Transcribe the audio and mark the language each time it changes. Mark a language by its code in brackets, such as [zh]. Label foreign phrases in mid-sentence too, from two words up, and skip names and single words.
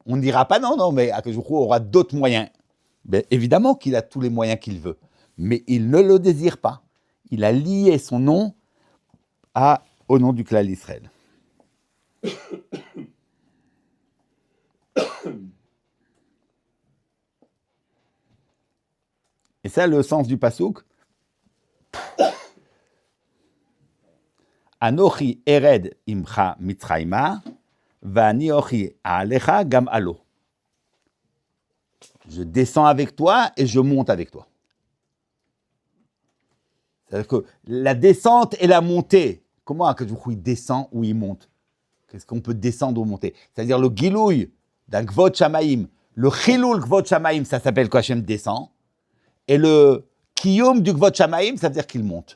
[fr] On ne dira pas non, mais [he] הקדוש ברוך הוא [fr] aura d'autres moyens. Ben, évidemment qu'il a tous les moyens qu'il veut, mais il ne le désire pas. Il a lié son nom au nom du clan d'Israël. Et ça, le sens du pasouk. [he] אנכי ארד עמך מצרימה ואנכי אעלך גם עלה. [fr] Je descends avec toi et je monte avec toi. C'est-à-dire que la descente et la montée, comment [he] הקדוש ברוך הוא [fr] il descend ou il monte? Qu'est-ce qu'on peut descendre ou monter? C'est-à-dire le gilouï d'un [he] כבוד שמים, [fr] le [he] חילול כבוד שמים, [fr] ça s'appelle que Hachem descend, et le kiyum du [he] כבוד שמים, [fr] ça veut dire qu'il monte.